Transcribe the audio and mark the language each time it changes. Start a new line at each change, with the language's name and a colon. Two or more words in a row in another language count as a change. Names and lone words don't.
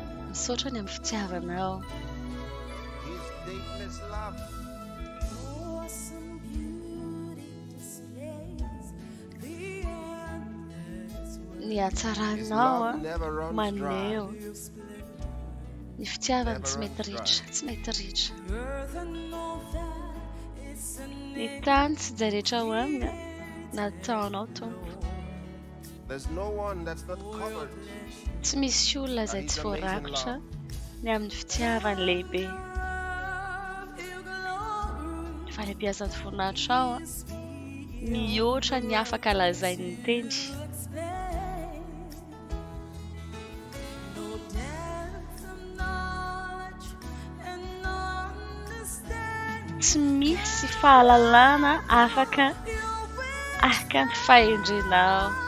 Malagasy: misaotra ny amin'ny fitiavanao.
English: His dateless love.
Malagasy: Ny hatsaranao maneho ny fitiavany tsy mety ritra, tsy mety ritra. Ny tany tsy dia rehetra ho aminy nataonao Tompo.
English: There's no one that's not covered.
Malagasy: Tsy misy olona izay tsy voarakotra ny amin'ny fitiavany lehibe. Fanabeazan'ny voninahitra ao mihoatra ny afaka lazainy ny teny. Tsy misy fahalalana afaka araka ny fahendrenao.